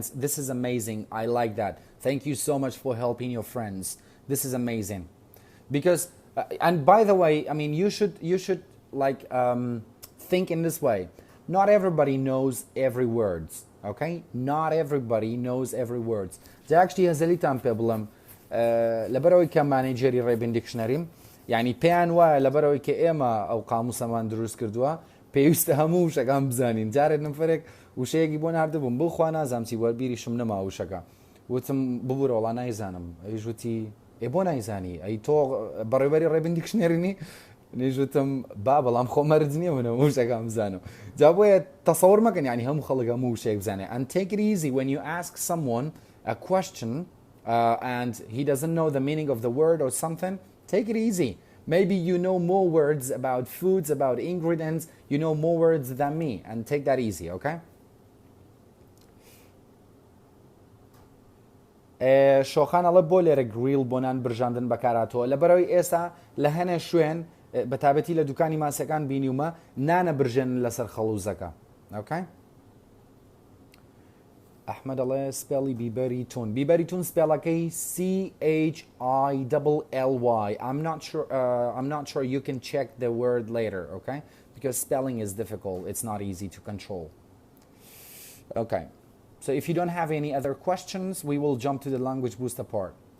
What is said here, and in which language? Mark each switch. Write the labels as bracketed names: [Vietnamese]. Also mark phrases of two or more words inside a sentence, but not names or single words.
[English] this is amazing I like that thank you so much for helping your friends this is amazing because and by the way you should think in this way not everybody knows every words okay not everybody knows every words actually [Central Kurdish] هەزەلیتان پێ بڵم لەبەرەوەی کە مانیجەری ڕێبین دیکشنەریم يعني پێیان وایە لەبەرەوەی کە ئێمە ئەو قاموسەمان دروست کردووە پێویستە هەموو وشەکان بزانین جارێک نفرێک وشەیەکی بۆ ناردبووم بخوا نازانم چی وەربیریشم نەما وشەکە وتم ببوورە وەڵا نایزانم ئەیش وتی ئێ بۆ نایزانی ئەی تۆ بەڕێوەبەری ڕێبین دیکشنەرینی نێژوتم با بەڵام خۆ مەرج نییە منە وشەکان بزانم جا بۆیە تەسەوڕ مەکەن یعنی هەموو خەڵک هەموو وشەیەک بزانێ [English] and take it easy when you ask someone a question and he doesn't know the meaning of the word or something take it easy maybe you know more words about foods about ingredients you know more words than me and take that easy okay [Central Kurdish] شۆخان ئەڵە بۆ لێرە گریل بۆنان برژاندن بەکاراتەوە لەبەرەوەی ئێستا لە هەنێ شوێن بەتابەتی لە دوکانی ماسەکان بینیومە نانە برژێن لەسەر خەڵوزەکە okay ئەحمەد ئەڵێ سپێڵی بیبەریتون سپێڵەکەی [English] CHILLY I'm not sure you can check the word later okay because spelling is difficult it's not easy to control okay so if you don't have any other questions we will jump to the language booster part